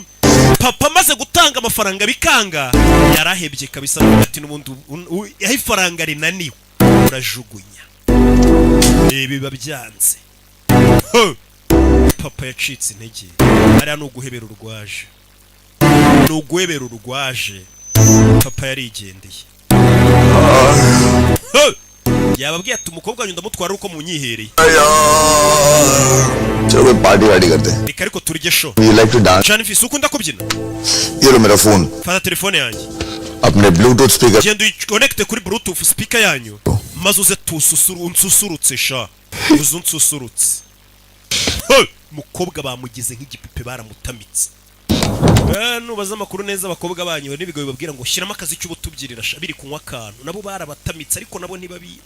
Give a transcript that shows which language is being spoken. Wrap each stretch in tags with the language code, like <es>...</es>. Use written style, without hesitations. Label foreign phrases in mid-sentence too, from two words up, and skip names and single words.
<rw>Papa amaze gutanga amafaranga bikanga yarahebye kabisa, ati n'ubundi aho ifaranga rinaniwe urajugunya, biba byanze. Papa yacitse intege, hariya ni uguhebera urwaje, ni uguhebera urwaje. Papa yarigendeye. yababwiye ati umukobwa wanyu ndamutwara uko munyihereye.</rw> <hi>चलो पार्टी वार्टी करते हैं.</hi> <rw>Reka ariko turye show.</rw> <en>You like to dance?</en> <rw>Janifi ukunda kubyina?</rw> <hi>ये लो मेरा फोन.</hi> <rw>Fata telefone yanjye.</rw> <en>अपने Bluetooth speaker.</en> <rw>Genda uyiconnecte kuri</rw> <en>bluetooth speaker</en> <rw>yanyu. Maze uze unsusurutse sha. Uzunsusurutse. Mukobwa bamugize nk'igipipe baramutamitse. Nubaza amakuru neza abakobwa banyu n'ibigo bibabwira ngo shyiramo akazi cy'ubutubyirira biri kunywa akantu, nabo barabatamitse ariko nabo ntibabizi.</rw>